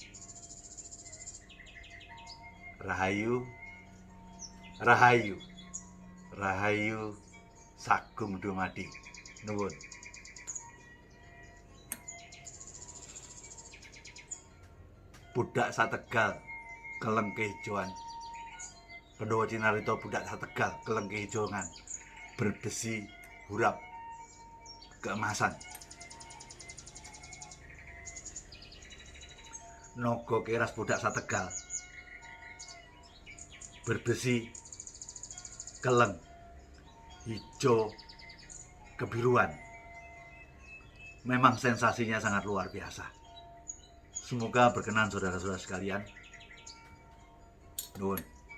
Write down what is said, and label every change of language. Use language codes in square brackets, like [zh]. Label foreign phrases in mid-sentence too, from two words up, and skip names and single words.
[jv] Rahayu, Rahayu, Rahayu Sagung Dumadi. Nuwun. [id] Budak Sategal keleng kehijauan. Pendowo Cinarito budak Sategal keleng kehijauan, berbesi huruf keemasan. Nogo keras budak Sategal berbesi keleng hijau kebiruan. Memang sensasinya sangat luar biasa. Semoga berkenan saudara-saudara sekalian. [jv] Nuwun.